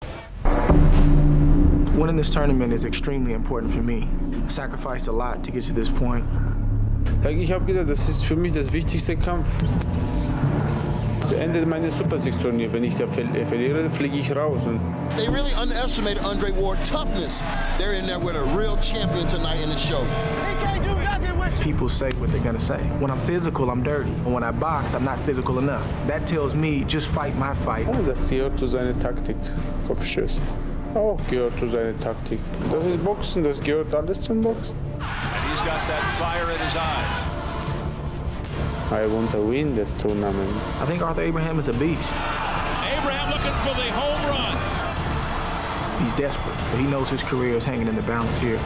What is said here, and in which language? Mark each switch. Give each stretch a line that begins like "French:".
English: Winning this tournament is extremely important for me. I've sacrificed a lot to get to this point.
German: Ich habe gedacht, das ist für mich das wichtigste Kampf. Das Ende meines Super Six Turniers. Wenn ich da verliere, fliege ich raus.
English: They really underestimated Andre Ward's toughness. They're in there with a real champion tonight in the show. He can't do nothing with you. People say what they're gonna say. When I'm physical, I'm dirty. And when I box, I'm not physical enough. That tells me just fight my fight.
German: Das gehört zu seiner Taktik. Kopfschuss. Auch gehört zu seiner Taktik. Das ist Boxen, das gehört alles zum Boxen.
English: And he's got that fire in his eyes. I want to win this tournament. I think Arthur Abraham is a beast. Abraham looking for the home run. He's desperate, but he knows his career is hanging in the balance here.